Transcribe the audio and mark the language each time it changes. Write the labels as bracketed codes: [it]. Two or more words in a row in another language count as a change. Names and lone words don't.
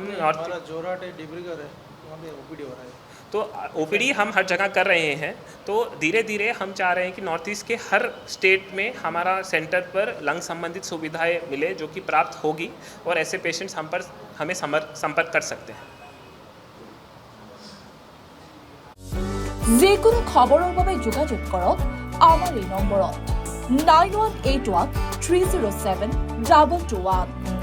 [hi] जोरहाट है, डिब्रूगढ़ है, वहाँ पे ओपीडी हो रहा है। तो ओपीडी हम हर जगह कर रहे हैं। तो धीरे धीरे हम चाह रहे हैं कि [en] North East [hi] के हर स्टेट में हमारा सेंटर पर लंग संबंधित सुविधाएं मिले जो कि प्राप्त होगी, और ऐसे पेशेंट्स हमें संपर्क कर सकते हैं। [as] যিকোনো খবৰৰ বাবে যোগাযোগ কৰক আমাৰ এই নম্বৰত 9181 307 221।